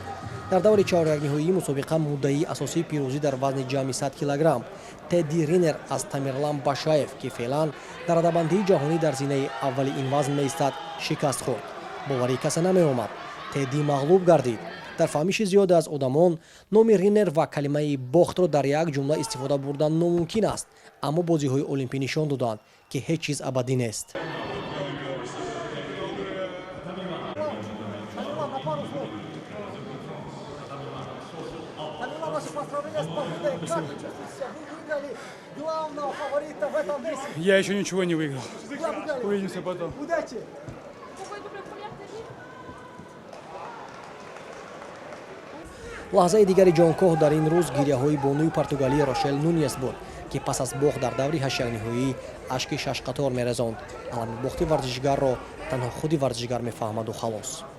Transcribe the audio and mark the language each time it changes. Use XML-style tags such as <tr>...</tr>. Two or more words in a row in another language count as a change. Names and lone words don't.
<tg>дар даври чаҳорякниҳоии мусобиқа муддаии асосии пирӯзӣ дар вазни ҷамъи 100 кг Теди Ринер аз Тамерлан Башаев, ки феълан дар радабандии ҷаҳонӣ дар зинаи аввали ин вазн меистад, шикаст хӯрд. боварӣ касе намеомад. Теди мағлуб гардид. дар фаҳмиши зиёда аз одамон номи Ринер ва калимаи бохтро дар як ҷумла истифода бурдан номумкин аст, аммо бозиҳои олимпӣ нишон доданд ки ҳеҷ чиз абадӣ нест.</tg> <ru>Я еще ничего не выиграл. Увидимся потом. Удачи!</ru> <tg>лаҳзаи дигари ҷонкоҳ дар ин рӯз гиряҳои бонуи Португалия Рошел Нуньес буд, ки пас аз бохт дар даври ҳаштякниҳоӣ ашки шашқатор мерезонд. алами бохти варзишгарро танҳо худи варзишгар мефаҳмаду халос.</tg>